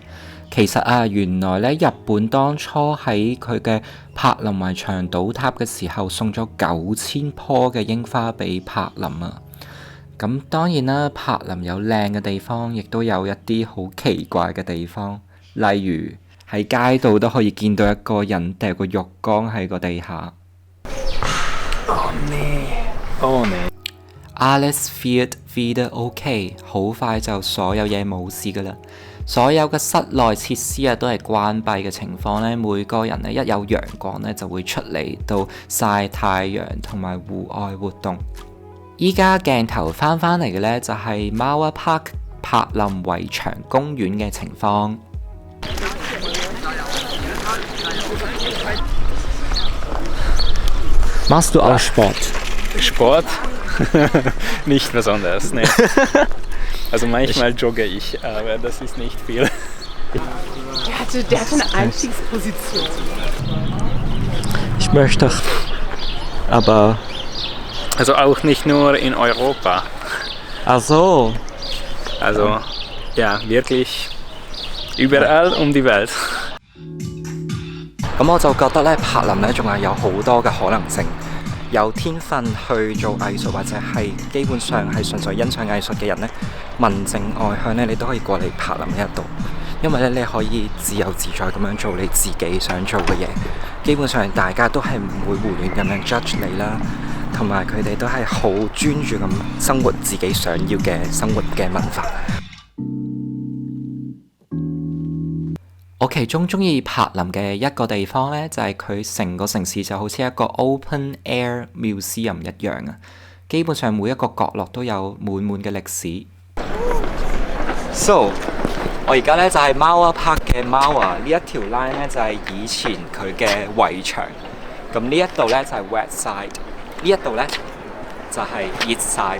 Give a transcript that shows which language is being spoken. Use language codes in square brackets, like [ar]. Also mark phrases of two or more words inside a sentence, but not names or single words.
[yue] 其實啊，原來咧日本當初喺佢嘅柏林圍牆倒塌嘅時候，送咗9000棵嘅櫻花俾柏林啊。咁當然啦，柏林有靚嘅地方，亦都有一啲好奇怪嘅地方，例如喺街度都可以見到一個人掉個浴缸喺個地下。 [de] Alles wird wieder okay， [yue] 好快就所有嘢冇事噶啦。所有嘅室內設施啊都係關閉嘅情況呢，每個人呢一有陽光呢就會出嚟到曬太陽同埋戶外活動。依家鏡頭翻嚟嘅呢，就係 Mauer Park 柏林圍牆公園嘅情況。 [de] Machst du auch Sport? Sport? Nicht besonders, ne. Also manchmal jogge ich, aber das ist nicht viel. Der hatte eine Einstiegsposition. Ich möchte, aber... Also auch nicht nur in Europa. Ach so. Also ja, wirklich überall um die Welt. [yue] 咁我就覺得咧，柏林咧仲係有好多嘅可能性。有天分去做藝術或者係基本上係純粹欣賞藝術嘅人呢，文靜外向呢，你都可以過嚟柏林呢一度，因為咧你可以自由自在咁樣做你自己想做嘅嘢，基本上大家都係唔會胡亂咁樣 judge 你啦， 同埋佢哋都係好專注咁生活自己想要嘅生活嘅文化。我其中中意柏林嘅一個地方呢，就係佢成個城市就好似一個 [en] open air museum [yue] 一樣啊！基本上每一個角落都有滿滿嘅歷史。So， 我而家呢就係 Mauer Park 嘅 Mauer 呢一條 line 呢，就係以前佢嘅圍牆。咁呢一度呢，就係 [en] West Side， [yue] 呢一度呢，就係 [en] East Side。